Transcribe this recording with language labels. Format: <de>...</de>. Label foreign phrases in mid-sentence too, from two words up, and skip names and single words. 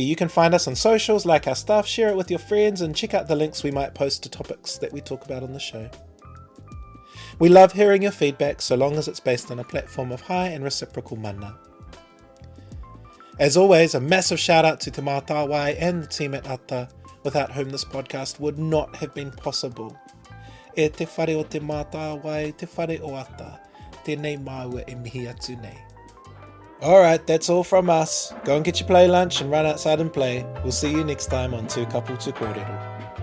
<en>You can find us on socials, like our stuff, share it with your friends, and check out the links we might post to topics that we talk about on the show. We love hearing your feedback so long as it's based on a platform of high and reciprocal mana. As always, a massive shout out to Te Matawai and the team at Ata, without whom this podcast would not have been possible.</en> <mi>E te whare o te Matawai, te whare o Ata, tēnei māua e mihi atu nei.</mi> <en>Alright, that's all from us. Go and get your play lunch and run outside and play. We'll see you next time on Tū Kapu Tū Kōrero.</en>